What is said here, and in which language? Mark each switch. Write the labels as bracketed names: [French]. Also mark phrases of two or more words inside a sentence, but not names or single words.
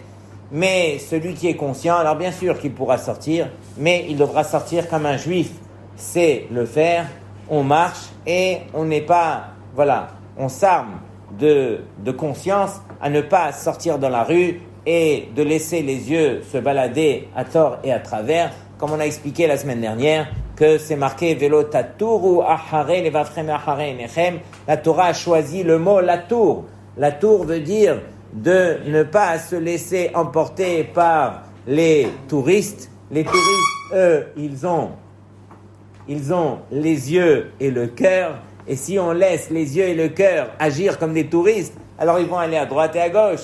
[French] Mais celui qui est conscient, alors bien sûr qu'il pourra sortir, mais il devra sortir comme un juif sait le faire. On marche et on n'est pas, on s'arme de conscience à ne pas sortir dans la rue et de laisser les yeux se balader à tort et à travers, comme on a expliqué la semaine dernière, que c'est marqué [Hebrew] ולא תתורו אחרי לבבכם אחרי עיניכם. [French] La Torah a choisi le mot la tour. La tour veut dire de ne pas se laisser emporter par les touristes. Les touristes, eux, ils ont les yeux et le cœur. Et si on laisse les yeux et le cœur agir comme des touristes, alors ils vont aller à droite et à gauche.